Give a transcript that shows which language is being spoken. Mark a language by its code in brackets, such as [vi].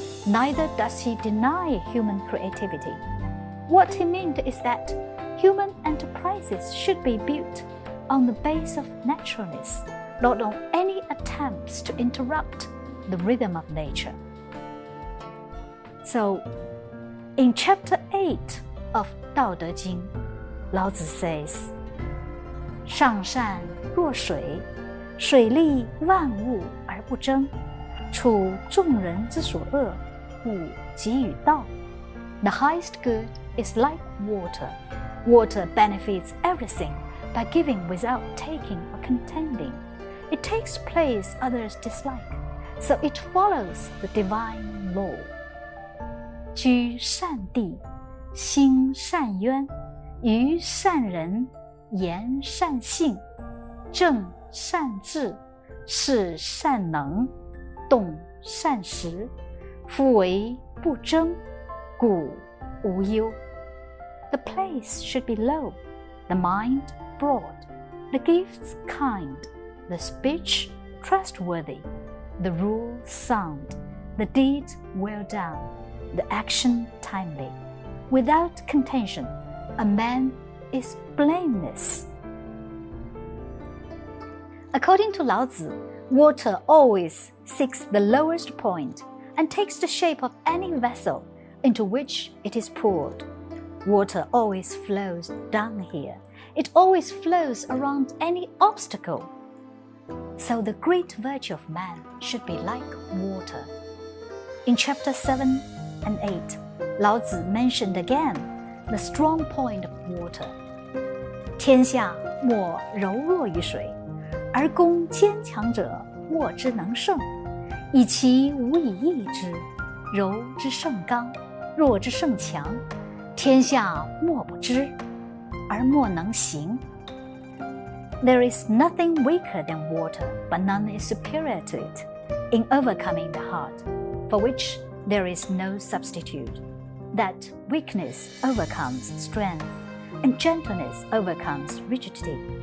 [en] Neither does he deny human creativity. What he meant is that human enterprises should be built on the base of naturalness, not on any attempts to interrupt the rhythm of nature. So, in chapter 8, of [zh] 道德经, [en] Laozi says, [zh] 上善若水，水利万物而不争，处众人之所恶，故几与道。 [en] The highest good is like water. Water benefits everything by giving without taking or contending. It takes place others dislike, so it follows the divine law. [zh] 居善地，心善渊，于善人，言善信，正善治，事善能，动善时，夫为不争，故无忧。 [en] The place should be low, the mind broad, the gifts kind, the speech trustworthy, the rule sound, the deed well done, the action timely. Without contention, a man is blameless. According to Laozi, water always seeks the lowest point and takes the shape of any vessel into which it is poured. Water always flows down here. It always flows around any obstacle. So the great virtue of man should be like water. In chapter 7 and 8, Laozi mentioned again the strong point of water. [zh] 天下莫柔弱于水，而攻坚强者握之能胜，以其无以易之，柔之胜刚，弱之胜强，天下莫不知，而莫能行。 [en] There is nothing weaker than water, but none is superior to it in overcoming the heart, for which there is no substitute. That weakness overcomes strength, and gentleness overcomes rigidity.